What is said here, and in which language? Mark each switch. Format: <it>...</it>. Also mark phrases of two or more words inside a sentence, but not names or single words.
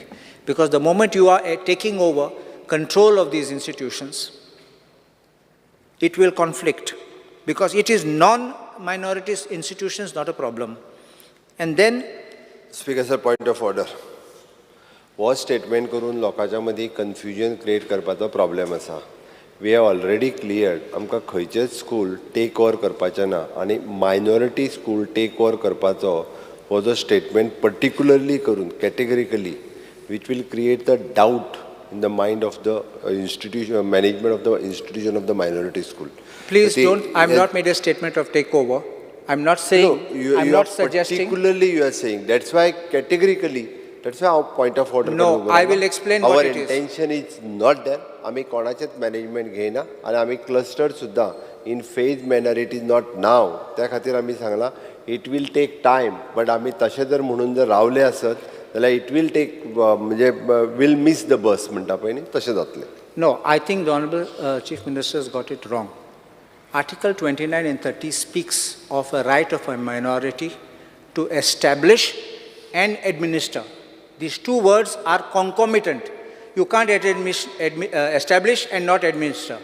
<en>Because the moment you are taking over control of these institutions, it will conflict. Because it is non-minorities institutions, not a problem. And then... Speaker, sir, point of order. What statement</en> <kok>करून लोकांच्या मदी</kok> <en>confusion create</en> <kok>करपाचो problem आसा.</kok> <en>We have already cleared.</en> <kok>आमकां खंयचेच</kok> <en>school take over</en> <kok>करपाचें ना आनी</kok> <en>minority school take over</en> <kok>करपाचो हो जो</kok> <en>statement particularly करून categorically, which will create the doubt in the mind of the institution, management of the institution of the minority school. Please don't. I'm not made a statement of takeover. I'm not saying. No, I'm not suggesting. Particularly, you are saying. That's why categorically. That's why our point of order. No, I will explain what it is. Our intention is not there.</en> <kok>आमी कोणाचेच management घेयना आनी आमी clustered सुद्धा</kok> <en>in phased manner. It is not now.</en> <kok>त्या खातीर आमी सांगला</kok> <en>it will take time.</en> <kok>But आमी तशें जर म्हणून जर रावले आसत जाल्यार</kok> <en>it will take</en> <kok>म्हणजे</kok> <en>will miss the bus</en> <kok>म्हणटा पळय न्ही तशें जातलें.</kok> <en>No, I think the Honourable Chief Minister has got it wrong. Article 29 and 30 speaks of a right of a minority to establish and administer. These two words are concomitant. You can't establish and not administer.</en>